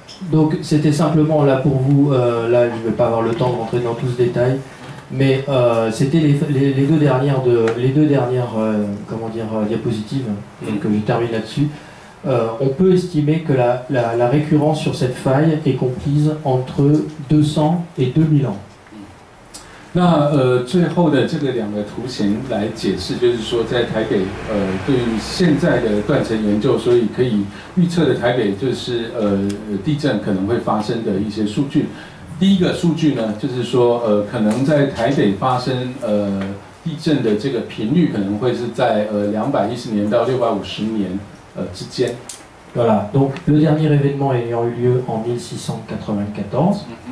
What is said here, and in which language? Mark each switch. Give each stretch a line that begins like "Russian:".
French: Donc c'était simplement là pour vous, là je ne vais pas avoir le temps de rentrer dans tout ce détail, mais c'était les deux dernières diapositives, donc je termine là-dessus. On peut estimer que la récurrence sur cette faille est comprise entre 200 et 2000 ans.
Chinese: 那最后的这个2个图形来解释，就是说在台北对于现在的断层研究，所以可以预测的台北就是地震可能会发生的一些数据。第一个数据呢，就是说可能在台北发生地震的这个频率可能会是在210年到650年之间。
French: Voilà, donc le dernier événement ayant eu lieu en 1694.